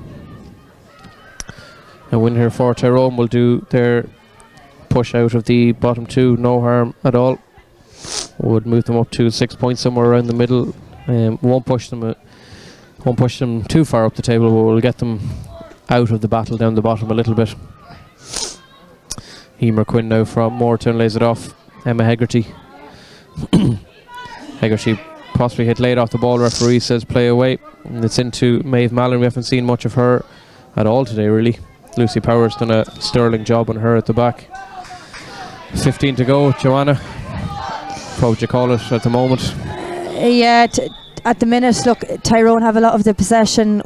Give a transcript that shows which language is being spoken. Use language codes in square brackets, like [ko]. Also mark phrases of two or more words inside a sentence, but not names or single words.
[en] A win here for Tyrone will do their push out of the bottom two, no harm at all. Would move them up to 6 points somewhere around the middle. Won't push them too far up the table, but will get them out of the battle down the bottom a little bit. Emer Quinn now from Moortown lays it off. Emma Hegarty. Hegarty possibly hit late off the ball. Referee says play away, and it's into Maeve Mallon. We haven't seen much of her at all today, really. Lucy Powers done a sterling job on her at the back. 15 to go. Joanna, what would you call it at the moment? Yeah, at the minute, look, Tyrone have a lot of the possession.